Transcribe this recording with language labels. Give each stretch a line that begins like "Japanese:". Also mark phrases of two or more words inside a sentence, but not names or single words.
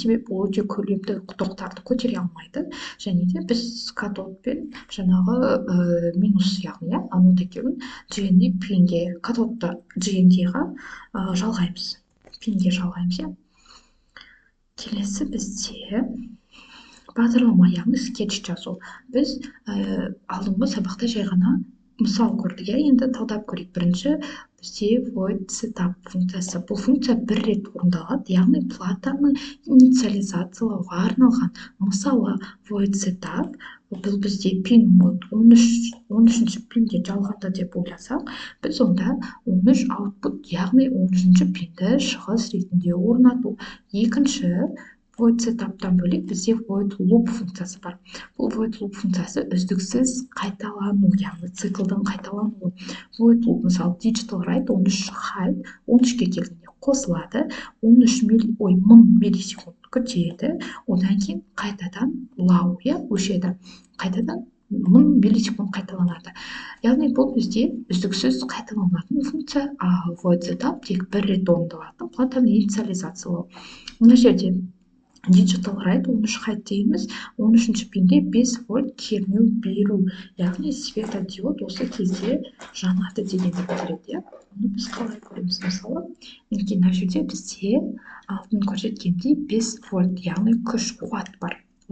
Kazakh: Себебі ол өте көлемді тоқтарды көтере алмайды. Және де біз катод пен жаңағы минус, яғни анод екеуін GND пинге, катодты GND-ға жалғаймыз. Пинге жалғаймыз. Келесі бізде бағдарлама, яғни скетч жазу. Біз алдыңғы сабақта жай ғана мысал көрдік. Енді талдап көрейік. Бірінші бізде
English: void setup
Kazakh: функциясы. Бұл функция бір рет орындалады, яғни платаны инициализациялауға арналған. Мысалы,
English: void setup
Kazakh: бұл бізде
English: pin mode
Kazakh: 13-ші пинге жалғанды деп ойласақ, біз онда 13 output, яғни 13-ші пинді шығыс ретінде орнату. Екінші
English: void setup'тан
Kazakh: бөлек бізде
English: void loop
Kazakh: функциясы бар. Бұл
English: void loop
Kazakh: функциясы үздіксіз қайталану, яғни циклдың қайталануы.
English: Void loop,
Kazakh: мысалы,
English: digital write
Kazakh: 13 height 13-ке келгенде қосылады, 1000 миллисекунд күтеді, одан кейін қайтадан low, өшеді. Қайтадан 1000 миллисекунд қайталанады. Яғни бұл бізде үздіксіз қайталанатын функция, а
English: void setup
Kazakh: тек бір рет орындалатын платаны инициализациялау. Мына жерде
English: digital write
Kazakh: 13 height дейміз, 13-ші пинге 5 вольт кернеу беру, яғни светодиод осы кезде жанады дегенді білдіреді. Оны біз қалай көреміз? Мысалы, мына жерде бізде алтын көрсеткендей 5 вольт, яғни күш қуат бар.